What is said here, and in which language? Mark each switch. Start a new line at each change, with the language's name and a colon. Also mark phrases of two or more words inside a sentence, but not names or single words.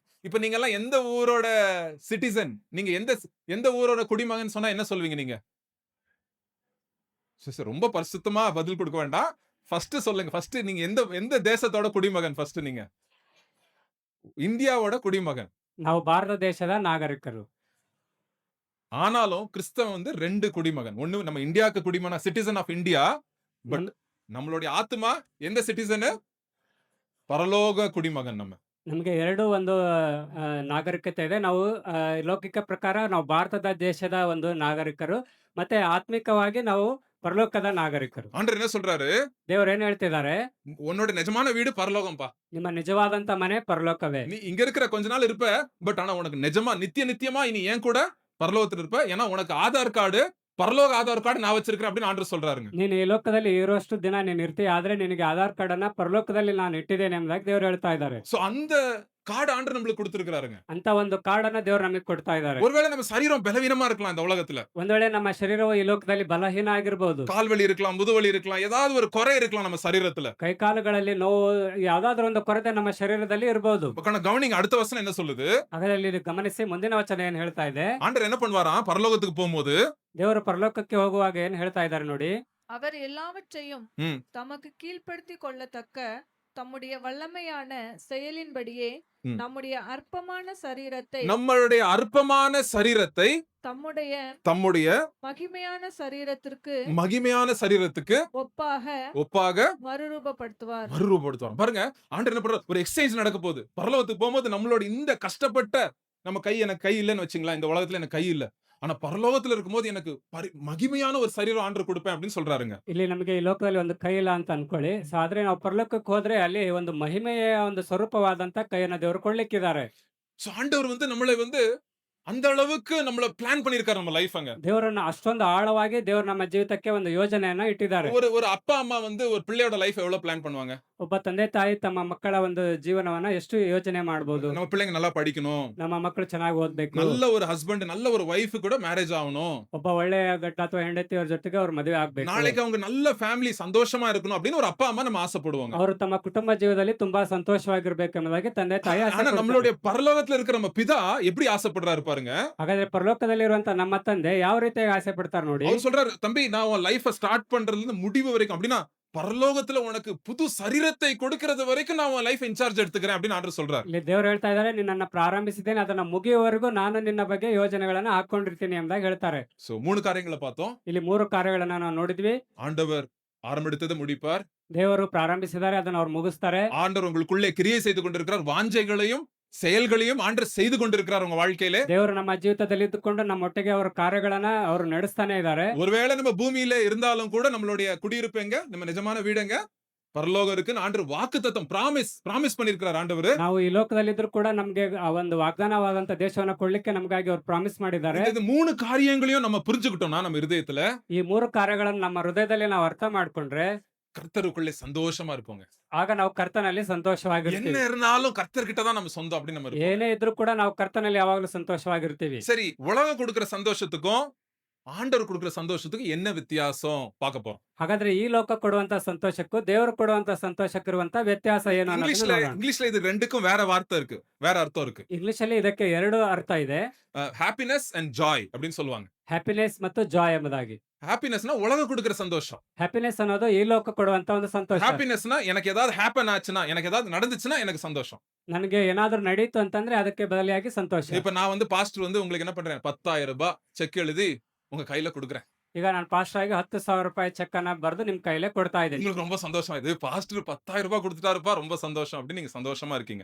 Tamil: இப்ப நீங்க எல்லாம் எந்த ஊரோட சிட்டிசன்? நீங்க எந்த ஊரோட குடிமகன் சொன்னா என்ன சொல்வீங்க நீங்க? ரொம்ப பரிசுத்தமா பதில் கொடுக்க வேண்டாம். ஃபர்ஸ்ட் சொல்லுங்க. ஃபர்ஸ்ட் நீங்க எந்த தேசத்தோட குடிமகன்? ஃபர்ஸ்ட் நீங்க இந்தியாவோட குடிமகன்.
Kannada: ನಾವು ಭಾರತ ದೇಶದ ನಾಗರಿಕರು.
Tamil: ஆனாலும் கிறிஸ்தவன் வந்து 2 குடிமகன். ஒண்ணு நம்ம இந்தியாவுக்கு குடிமகன்,
English: citizen of India.
Tamil: பட் நம்மளுடைய ஆத்மா எந்த சிட்டிசன்? பரலோக குடிமகன்.
Kannada: ನಮಗೆ ಎರಡು ಒಂದು ನಾಗರಿಕತೆ ಇದೆ. ನಾವು ಲೌಕಿಕ ಪ್ರಕಾರ ನಾವು ಭಾರತದ ದೇಶದ ಒಂದು ನಾಗರಿಕರು, ಮತ್ತೆ ಆತ್ಮಿಕವಾಗಿ ನಾವು ಪರಲೋಕದ ನಾಗರಿಕರು.
Tamil: ஆண்டவர் என்ன சொல்றாரு?
Kannada: ದೇವರು ಏನ್ ಹೇಳ್ತಿದ್ದಾರೆ?
Tamil: உன்னோட நிஜமான வீடு பரலோகம்பா.
Kannada: ನಿಮ್ಮ ನಿಜವಾದಂತ ಮನೆ ಪರಲೋಕವೇ.
Tamil: நீ இங்க இருக்கிற கொஞ்ச நாள் இருப்ப, பட் ஆனா உனக்கு நிஜமா நித்தியமா இனி ஏன் கூட பரலோகத்துல இருப்ப. ஏன்னா உனக்கு ஆதார் கார்டு, பரலோக ஆதார் கார்டு நான் வச்சிருக்கிறேன் அப்படின்னு ஆண்டவர் சொல்றாருங்க.
Kannada: ನೀನು ಈ ಲೋಕದಲ್ಲಿ ಇರುವಷ್ಟು ದಿನ ನೀನು ಇರ್ತೀಯ, ಆದ್ರೆ ನಿನಗೆ ಆಧಾರ್ ಕಾರ್ಡ್ ಅನ್ನ ಪರಲೋಕದಲ್ಲಿ ನಾನು ಇಟ್ಟಿದ್ದೇನೆ ಎಂಬುದಾಗಿ ದೇವರು ಹೇಳ್ತಾ ಇದ್ದಾರೆ.
Tamil: சோ அந்த கார்டு ஆண்டவர் நம்மளுக்கு கொடுத்திருக்காருங்க.
Kannada: ಅಂತ ಒಂದು ಕಾರ್ಡ್ ಅನ್ನ ದೇವರು ನಮಗೆ ಕೊಡ್ತಾ ಇದ್ದಾರೆ.
Tamil: ஒருவேளை நம்ம சரீரம் பலவீனமா இருக்கலாம் இந்த உலகத்துல.
Kannada: ಒಂದ್ ವೇಳೆ ನಮ್ಮ ಶರೀರವು ಈ ಲೋಕದಲ್ಲಿ ಬಲಹೀನ ಆಗಿರಬಹುದು.
Tamil: கால் வலி இருக்கலாம், முதுவலி இருக்கலாம், ஏதாவது ஒரு குறை இருக்கலாம் நம்ம சரீரத்துல.
Kannada: ಕೈಕಾಲುಗಳಲ್ಲಿ ನೋವು, ಯಾವ್ದಾದ್ರು ಒಂದು ಕೊರತೆ ನಮ್ಮ ಶರೀರದಲ್ಲಿ ಇರಬಹುದು.
Tamil: கவனிங்க, அடுத்த வசனம் என்ன சொல்லுது?
Kannada: ಅದರಲ್ಲಿ ಗಮನಿಸಿ, ಮುಂದಿನ ವಚನ ಏನ್ ಹೇಳ್ತಾ ಇದೆ?
Tamil: ஆண்டவர் என்ன பண்ணுவாராம் பரலோகத்துக்கு போகும்போது?
Kannada: ದೇವರು ಪರಲೋಕಕ್ಕೆ ಹೋಗುವಾಗ ಏನ್ ಹೇಳ್ತಾ ಇದ್ದಾರೆ ನೋಡಿ.
Tamil: அவர் எல்லாவற்றையும் தமக்கு கீழ்ப்படுத்திக் கொள்ளத்தக்க தம்முடைய வல்லமையான செயலின்படியே ம். நம்முடைய அற்பமான சரீரத்தை நம்மளுடைய அற்பமான சரீரத்தை தம்முடைய தம்முடைய மகிமையான சரீரத்திற்கு மகிமையான சரீரத்துக்கு ஒப்பாக மறுரூபப்படுத்துவார். மறுரூபப்படுத்துவாங்க. பாருங்க, ஆண்டவர் என்ன பண்றாரு? ஒரு எக்ஸ்சேஞ்ச் நடக்க போகுது. பரலோகத்துக்கு போகும்போது நம்மளோட இந்த கஷ்டப்பட்ட நம்ம எனக்கு கை இல்லைன்னு வச்சுங்களேன், இந்த உலகத்துல எனக்கு கை இல்ல, ஆனா பரலோகத்துல இருக்கும்போது எனக்கு மகிமையான ஒரு சரீரம் ஆண்டவர் கொடுப்பேன் அப்படின்னு சொல்றாருங்க.
Kannada: ಇಲ್ಲಿ ನಮಗೆ ಈ ಲೋಕದಲ್ಲಿ ಒಂದು ಕೈ ಇಲ್ಲ ಅಂತ ಅನ್ಕೊಳ್ಳಿ. ಸೊ ಆದ್ರೆ ನಾವು ಪರಲೋಕಕ್ಕೆ ಹೋದ್ರೆ ಅಲ್ಲಿ ಒಂದು ಮಹಿಮೆಯ ಒಂದು ಸ್ವರೂಪವಾದಂತ ಕೈಯನ್ನ ದೇವರು ಕೊಡ್ಲಿಕ್ಕಿದ್ದಾರೆ.
Tamil: சோ ஆண்டவர் நம்மளை அந்த அளவுக்கு நம்மள பிளான் பண்ணிருக்காரு நம்ம லைஃப் அங்க.
Kannada: ದೇವರನ್ನ ಅಷ್ಟೊಂದು ಆಳವಾಗಿ ದೇವರು ನಮ್ಮ ಜೀವಿತಕ್ಕೆ ಒಂದು ಯೋಜನೆಯನ್ನ ಇಟ್ಟಿದ್ದಾರೆ.
Tamil: ஒரு அப்பா அம்மா ஒரு பிள்ளையோட லைஃப் எவ்வளவு பிளான் பண்ணுவாங்க?
Kannada: ಒಬ್ಬ ತಂದೆ ತಾಯಿ ತಮ್ಮ ಮಕ್ಕಳ ಒಂದು ಜೀವನವನ್ನ ಎಷ್ಟು ಯೋಚನೆ ಮಾಡಬಹುದು.
Tamil: நம்ம பிள்ளைங்க நல்லா படிக்கணும்,
Kannada: ನಮ್ಮ ಮಕ್ಕಳು ಚೆನ್ನಾಗಿ ಓದ್ಬೇಕು,
Tamil: நல்ல ஒரு ஹஸ்பண்ட் நல்ல ஒரு வைஃப் கூட மேரேஜ் ஆகணும்,
Kannada: ಒಬ್ಬ ಒಳ್ಳೆಯ ಗಂಡ ಅಥವಾ ಹೆಂಡತಿಯವ್ರ ಜೊತೆಗೆ ಅವ್ರ ಮದುವೆ ಆಗ್ಬೇಕು,
Tamil: நாளைக்கு அவங்க நல்ல ஃபேமிலி சந்தோஷமா இருக்கணும் அப்படின்னு ஒரு அப்பா அம்மா நம்ம ஆசைப்படுவாங்க.
Kannada: ಅವರು ತಮ್ಮ ಕುಟುಂಬ ಜೀವನದಲ್ಲಿ ತುಂಬಾ ಸಂತೋಷವಾಗಿರ್ಬೇಕೆಂಬುದಾಗಿ ತಂದೆ ತಾಯಿ ಆಸೆ
Tamil: ஆனா
Kannada: ಪಡ್ತಾರೆ.
Tamil: நம்மளுடைய பரலோகத்துல இருக்கிற நம்ம பிதா எப்படி ஆசைப்படுறாரு பாருங்க.
Kannada: ಹಾಗಾದ್ರೆ ಪರಲೋಕದಲ್ಲಿರುವಂತ ನಮ್ಮ ತಂದೆ ಯಾವ ರೀತಿಯಾಗಿ ಆಸೆ ಪಡ್ತಾರೆ ನೋಡಿ.
Tamil: அவர் சொல்றாரு, தம்பி நான் உன்
English: life start
Tamil: பண்றதுல இருந்து முடிவு வரைக்கும், அப்படின்னா பரலோகத்துல உனக்கு புது சரீரத்தை கொடுக்கிறது வரைக்கும் நான் உன்
English: life incharge
Tamil: எடுத்துக்கிறேன் அப்படின்னு ஆண்டவர் சொல்றாரு.
Kannada: ಇಲ್ಲಿ ದೇವರು ಹೇಳ್ತಾ ಇದ್ದಾರೆ, ನಿನ್ನನ್ನ ಪ್ರಾರಂಭಿಸಿದ್ದೇನೆ, ಅದನ್ನ ಮುಗಿಯುವವರೆಗೂ ನಾನು ನಿನ್ನ ಬಗ್ಗೆ ಯೋಜನೆಗಳನ್ನ ಹಾಕೊಂಡಿರ್ತೀನಿ ಎಂಬುದಾಗಿ ಹೇಳ್ತಾರೆ.
Tamil: சோ 3 காரியங்களை பார்த்தோம்.
Kannada: ಇಲ್ಲಿ 3 ಕಾರ್ಯಗಳನ್ನ ನಾವು ನೋಡಿದ್ವಿ.
Tamil: ஆண்டவர் ஆரம்பித்ததை முடிப்பார்.
Kannada: ದೇವರು ಪ್ರಾರಂಭಿಸಿದ್ದಾರೆ, ಅದನ್ನ ಅವ್ರು ಮುಗಿಸ್ತಾರೆ.
Tamil: ஆண்டவர் உங்களுக்குள்ளே கிரியை செய்து கொண்டிருக்கிறார். வாஞ்சைகளையும் செயல்களையும் ஆண்டவர் செய்து கொண்டிருக்கிறார் உங்க வாழ்க்கையிலே.
Kannada: ದೇವರು ನಮ್ಮ ಜೀವಿತದಲ್ಲಿ ಇದ್ದುಕೊಂಡು ನಮ್ಮೊಟ್ಟಿಗೆ ಅವರ ಕಾರ್ಯಗಳನ್ನ ಅವರು ನಡೆಸ್ತಾನೆ ಇದ್ದಾರೆ.
Tamil: ஒருவேளை நம்ம பூமியில இருந்தாலும் கூட நம்மளுடைய குடியிருப்பு எங்க, நம்ம நிஜமான வீடு எங்க, பரலோகம் இருக்குன்னு ஆண்டவர் வாக்குத்தத்தம் ಪ್ರಾಮಿಸ್ பண்ணிருக்கிறார் ஆண்டவர்.
Kannada: ನಾವು ಈ ಲೋಕದಲ್ಲಿದ್ರು ಕೂಡ ನಮ್ಗೆ ಆ ಒಂದು ವಾಗ್ದಾನವಾದಂತ ದೇಶವನ್ನ ಕೊಡ್ಲಿಕ್ಕೆ ನಮಗಾಗಿ ಅವ್ರು ಪ್ರಾಮಿಸ್ ಮಾಡಿದ್ದಾರೆ.
Tamil: இந்த 3 காரியங்களையும் நம்ம புரிஞ்சுக்கிட்டோம்னா நம்ம இதயத்துல
Kannada: ಈ 3 ಕಾರ್ಯಗಳನ್ನ ನಮ್ಮ ಹೃದಯದಲ್ಲಿ ನಾವು ಅರ್ಥ ಮಾಡ್ಕೊಂಡ್ರೆ
Tamil: கர்த்தருக்குள்ளே சந்தோஷமா இருப்போங்க.
Kannada: ಆಗ ನಾವು ಕರ್ತನಲ್ಲಿ
Tamil: என்ன
Kannada: ಸಂತೋಷವಾಗಿರ್ತೀವಿ.
Tamil: இருந்தாலும் கர்த்தர்கிட்ட தான் நம்ம சொந்தம் அப்படின்னு நம்ம இருப்போம்.
Kannada: ಏನೇ ಇದ್ರೂ ಕೂಡ ನಾವು ಕರ್ತನಲ್ಲಿ ಯಾವಾಗಲೂ ಸಂತೋಷವಾಗಿರ್ತೀವಿ.
Tamil: சரி, உலகம் கொடுக்கிற சந்தோஷத்துக்கும் ஆண்டவர் கொடுக்கிற சந்தோஷத்துக்கும் என்ன வித்தியாசம் பார்க்க போறோம்.
Kannada: ಹಾಗಾದ್ರೆ ಈ ಲೋಕ ಕೊಡುವಂತ ಸಂತೋಷಕ್ಕೂ ದೇವರು ಕೊಡುವಂತ ಸಂತೋಷಕ್ಕಿರುವಂತ ವ್ಯತ್ಯಾಸ ಏನು ಅನ್ನೋದನ್ನ ನೋಡೋಣ.
Tamil: இங்கிலீஷ்ல இது ரெண்டுக்கும் வேற வார்த்தை இருக்கு, வேற அர்த்தம் இருக்கு.
Kannada: ಇಂಗ್ಲಿಷ್ ಅಲ್ಲಿ ಇದಕ್ಕೆ 2 ಅರ್ಥ ಇದೆ.
English: happiness and joy
Tamil: அப்படின்னு சொல்லுவாங்க.
Kannada: ಹ್ಯಾಪಿನೆಸ್ ಮತ್ತು ಜಾಯ್ ಎಂಬುದಾಗಿ.
Tamil: ஹாப்பினஸ்னா உலகம் கொடுக்கிற சந்தோஷம்.
Kannada: ಹ್ಯಾಪಿನೆಸ್ ಅನ್ನೋದು ಈ ಲೋಕ ಕೊಡುವಂತ ಒಂದು ಸಂತೋಷ.
Tamil: ஹாப்பினஸ்னா எனக்கு ஏதாவது ஹேப்பன் ஆச்சுனா, எனக்கு ஏதாவது நடந்துச்சுனா எனக்கு சந்தோஷம்.
Kannada: ನನಗೆ ಏನಾದ್ರೂ ನಡೀತು ಅಂತಂದ್ರೆ ಅದಕ್ಕೆ ಬದಲಿಯಾಗಿ ಸಂತೋಷ.
Tamil: இப்ப நான் பாஸ்டர் உங்களுக்கு என்ன பண்றேன், 10,000 ரூபாய் செக் எழுதி உங்க கையில கொடுக்குறேன்.
Kannada: ಈಗ ನಾನು ಪಾಸ್ಟರ್ ಆಗಿ 10,000 ರೂಪಾಯಿ ಚೆಕ್ ಅನ್ನ ಬರೆದು ನಿಮ್ ಕೈಲೇ ಕೊಡ್ತಾ ಇದ್ದೀನಿ.
Tamil: உங்களுக்கு ரொம்ப சந்தோஷமா இது, பாஸ்டர் 10,000 ரூபாய் கொடுத்துட்டாருப்பா, ரொம்ப சந்தோஷம் அப்படின்னு நீங்க சந்தோஷமா இருக்கீங்க.